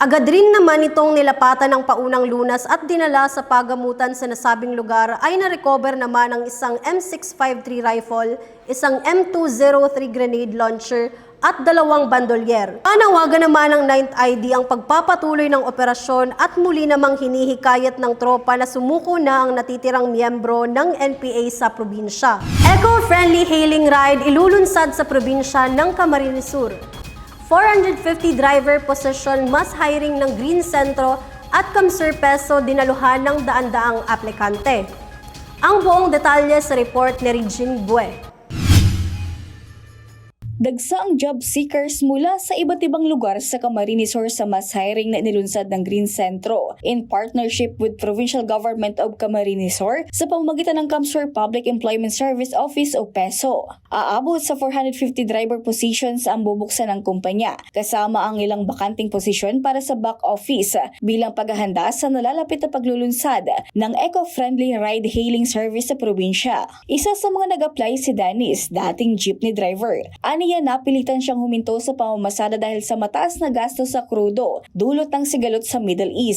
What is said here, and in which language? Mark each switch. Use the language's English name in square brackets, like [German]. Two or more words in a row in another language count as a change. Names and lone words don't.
[Filipino] Agad rin naman itong nilapatan ng paunang lunas at dinala sa pagamutan sa nasabing lugar ay na-recover naman ang isang M653 rifle, isang M203 grenade launcher at 2 bandolier. Panawagan naman ng 9th ID ang pagpapatuloy ng operasyon at muli namang hinihikayat ng tropa na sumuko na ang natitirang miyembro ng NPA sa probinsya. [English] Eco-friendly hailing ride [Filipino] ilulunsad sa probinsya ng Camarines Sur. 450 [English] driver position mass hiring [Filipino] ng Green Centro at Camsor Peso dinaluhan ng daan-daang aplikante. Ang buong detalye sa report ni Regine Bue. Dagsa ang [English] job seekers [Filipino] mula sa iba't ibang lugar sa Camarines Sur sa [English] mass hiring [Filipino] na inilunsad ng Green Centro [English] in partnership with Provincial Government of Camarines Sur [Filipino] sa pamamagitan ng Camsor Public Employment Service Office o PESO. Aabot sa 450 [English] driver positions [Filipino] ang bubuksan ng kumpanya, kasama ang ilang bakanting posisyon para sa [English] back office [Filipino] bilang paghahanda sa nalalapit na paglulunsad ng [English] eco-friendly ride-hailing service [Filipino] sa probinsya. Isa sa mga nag-apply si Dennis, dating [English] jeepney driver. [Filipino] Aniya napilitan siyang huminto sa pamamasada dahil sa mataas na gasto sa krudo, dulot ng sigalot sa Middle East.